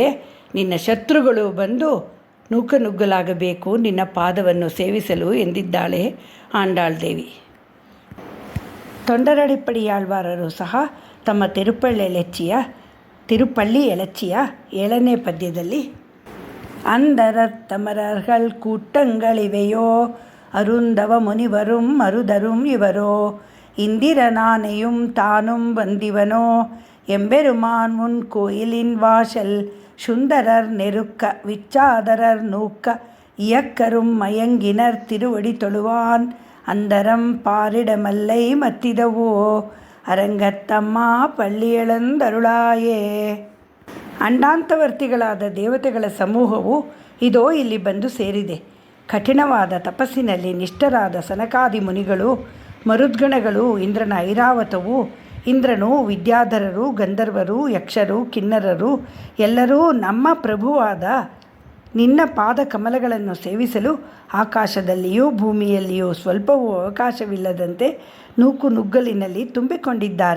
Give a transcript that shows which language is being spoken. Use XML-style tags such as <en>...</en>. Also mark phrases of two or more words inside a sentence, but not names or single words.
<kn>ನಿನ್ನ ಶತ್ರುಗಳು ಬಂದು ನೂಕನುಗ್ಗಲಾಗಬೇಕು ನಿನ್ನ ಪಾದವನ್ನು ಸೇವಿಸಲು ಎಂದಿದ್ದಾಳೆ ಆಂಡಾಳ್ ದೇವಿ. ತೊಂಡರಡಿಪ್ಪಡಿಯಾಳ್ವಾರರು ಸಹ ತಮ್ಮ ತಿರುಪಳ್ಳಿ ಎಲಚ್ಚಿಯ 7ನೇ ಪದ್ಯದಲ್ಲಿ தமரர்கள்</kn> <ta>கூட்டங்களிவையோ அருந்தவ முனிவரும் மருதரும் இவரோ இந்திரனானையும் தானும் வந்திவனோ எம்பெருமான் முன் கோயிலின் வாசல் சுந்தரர் நெருக்க விச்சாதரர் நூக்க இயக்கரும் மயங்கினர் திருவடி தொழுவான் அந்தரம் பாரிடமல்லை மத்திதவோ அரங்கத்தம்ம பள்ளியளந்தருளாயே.</ta> <kn>ಅಂಡಾಂತವರ್ತಿಗಳಾದ ದೇವತೆಗಳ ಸಮೂಹವು ಇದೋ ಇಲ್ಲಿ ಬಂದು ಸೇರಿದೆ. ಕಠಿಣವಾದ ತಪಸ್ಸಿನಲ್ಲಿ ನಿಷ್ಠರಾದ ಸನಕಾದಿ ಮುನಿಗಳು, ಮರುದ್ಗಣಗಳು, ಇಂದ್ರನ ಐರಾವತವು, ಇಂದ್ರನು, ವಿದ್ಯಾಧರರು, ಗಂಧರ್ವರು, ಯಕ್ಷರು, ಕಿನ್ನರರು ಎಲ್ಲರೂ ನಮ್ಮ ಪ್ರಭುವಾದ ನಿನ್ನ ಪಾದ ಕಮಲಗಳನ್ನು ಸೇವಿಸಲು ಆಕಾಶದಲ್ಲಿಯೂ ಭೂಮಿಯಲ್ಲಿಯೂ ಸ್ವಲ್ಪವೂ ಅವಕಾಶವಿಲ್ಲದಂತೆ ನೂಕು ನುಗ್ಗಲಿನಲ್ಲಿ ತುಂಬಿಕೊಂಡಿದ್ದಾರೆ.</kn>